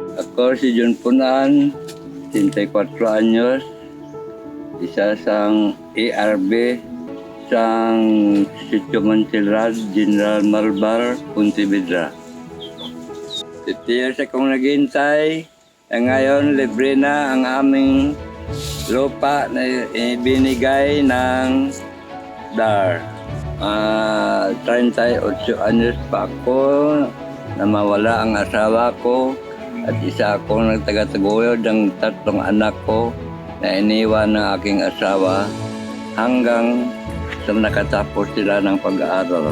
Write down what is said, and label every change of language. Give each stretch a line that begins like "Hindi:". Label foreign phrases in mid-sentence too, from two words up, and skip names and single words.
Hiligaynon: Ako si John Punan, 34 anyos, isa sang ARB sang Sitio Mantilrad, General Malbar, Pontevedra.
Filipino: 50 years akong naghintay, ngayon libre na ang aming lupa na ibinigay ng DAR. 38 anyos pa ako na mawala ang asawa ko at isa akong nagtaga-taguyod ng 3 anak ko na iniwan ng aking asawa hanggang sa nakatapos sila ng pag-aaral.